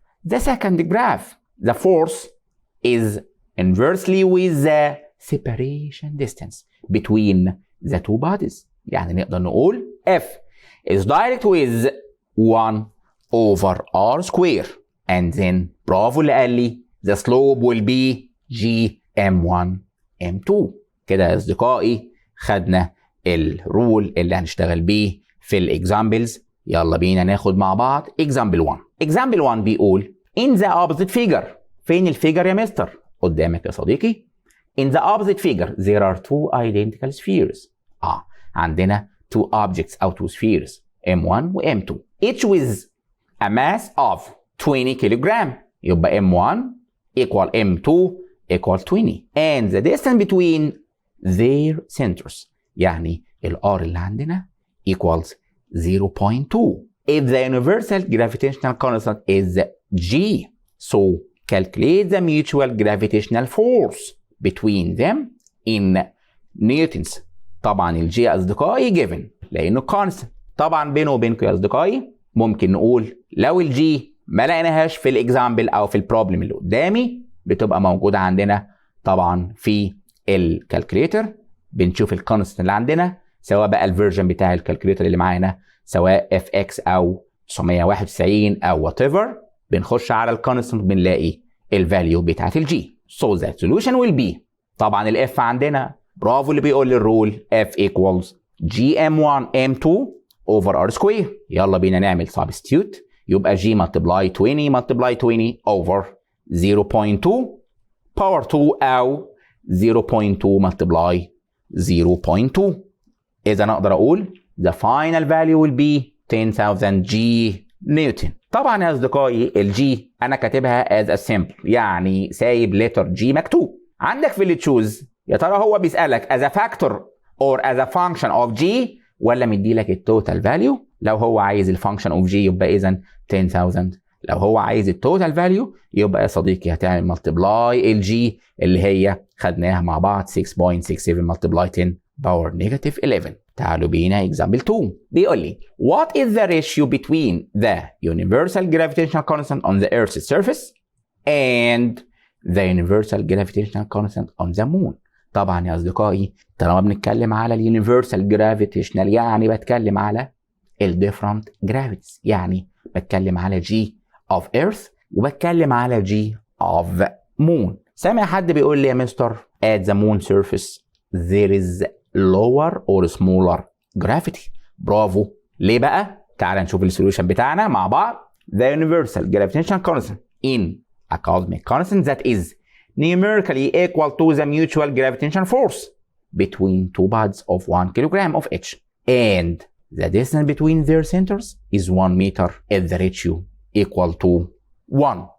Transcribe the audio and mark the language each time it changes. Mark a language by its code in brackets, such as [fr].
[en] The second graph, the force is inversely with the separation distance between the two bodies. [ar] يعني نقدر نقول [en] F is direct with 1 over R square. And then [ar] برافو اللي قال لي [en] the slope will be G M1 M2. [ar] كده يا أصدقائي خدنا الرول اللي هنشتغل بيه في الإكزامبلز. يلا بينا ناخد مع بعض example 1. [en] example 1 [ar] بيقول [en] in the opposite figure. [ar] فين الفيجر يا مستر؟ قدامك يا صديقي. [en] In the opposite figure there are two identical spheres. [ar] عندنا [en] two objects أو two spheres M1 و M2 each with a mass of 20 kilogram. يبقى M1 equal M2 equal 20 and the distance between their centers [ar] يعني ال R اللي عندنا [en] equals 0.2. If the universal gravitational constant is G, so calculate the mutual gravitational force between them in newtons. [ar] طبعا الجي يا أصدقائي given لأنه constant. طبعا بينه وبينكم يا أصدقائي ممكن نقول لو الجي ما لقيناهاش في الإكزامبل أو في البروبلم اللي قدامي بتبقى موجودة عندنا طبعا في الكالكوليتر. بنشوف الكونستنت اللي عندنا سواء بقى الفيرجن بتاع الكالكوليتر اللي معانا سواء اف اكس او 991 او وات ايفر. بنخش على الكونستنت بنلاقي الفاليو بتاعت الجي. [en] So the solution will be [ar] طبعا الاف عندنا برافو اللي بيقول لي الرول [en] f equals gm1 m2 over r square. [ar] يلا بينا نعمل substitute. يبقى [en] g multiply 20 multiply 20 over 0.2 power 2 او 0.2 multiply [ar] 0.2. إذا أقدر أقول [en] the final value will be 10,000 G Newton. [ar] طبعا يا أصدقائي الجي أنا كاتبها [en] as a symbol [ar] يعني سايب letter G مكتوب. عندك في اللي تشوز يا ترى هو بيسألك [en] as a factor or as a function of G [ar] ولا مديلك التوتال فاليو. لو هو عايز الفانكشن اوف جي يبقى إذا 10,000. لو هو عايز التوتال فاليو يبقى يا صديقي هتعمل ملتبلاي الجي اللي هي خدناها مع بعض 6.67 ملتبلاي 10 باور نيجاتيف 11. تعالوا بينا example 2. بيقول لي [en] what is the ratio between the universal gravitational constant on the Earth's surface and the universal gravitational constant on the moon. [ar] طبعا يا أصدقائي طالما بنتكلم على اليونيفرسال جرافيتيشنال يعني بتكلم على الديفرنت جرافيتيز. يعني بتكلم على جي [en] of earth [ar] وبتكلم على G of moon. سامع حد بيقول لي يا مستر [en] at the moon surface there is lower or smaller gravity. [ar] برافو. ليه بقى؟ تعال نشوف السوليوشن بتاعنا مع بعض. [en] The universal gravitational constant in a cosmic constant that is numerically equal to the mutual gravitational force between two bodies of 1 kilogram of each and the distance between their centers is 1 meter at the ratio equal to 1.